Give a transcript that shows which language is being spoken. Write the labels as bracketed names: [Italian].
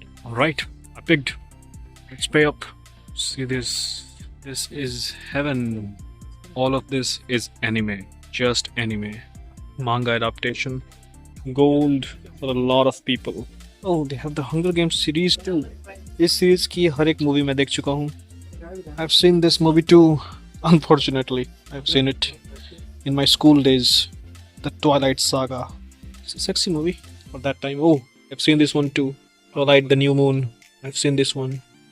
[English] Alright, I picked. Let's pay up. See this. This is heaven. All of this is anime. Just anime. Manga adaptation. Gold for a lot of people. Oh, they have the Hunger Games series too. [Hindi] इस series की हर एक movie मैं देख चुका हूँ। [English] I've seen this movie too. Unfortunately, I've seen it in my school days. The Twilight Saga. It's a sexy movie for that time. Oh, I've seen this one too. Twilight, The New Moon. I've seen this one.